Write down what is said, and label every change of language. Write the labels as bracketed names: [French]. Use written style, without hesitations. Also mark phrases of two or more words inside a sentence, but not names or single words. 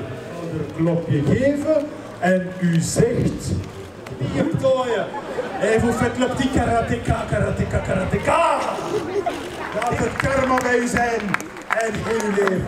[Dutch] Klopje geven en u zegt hier plooien. [French] En vous faites le petit karateka, karateka, karateka. [Dutch] Laat het karma bij u zijn en heel uw leven.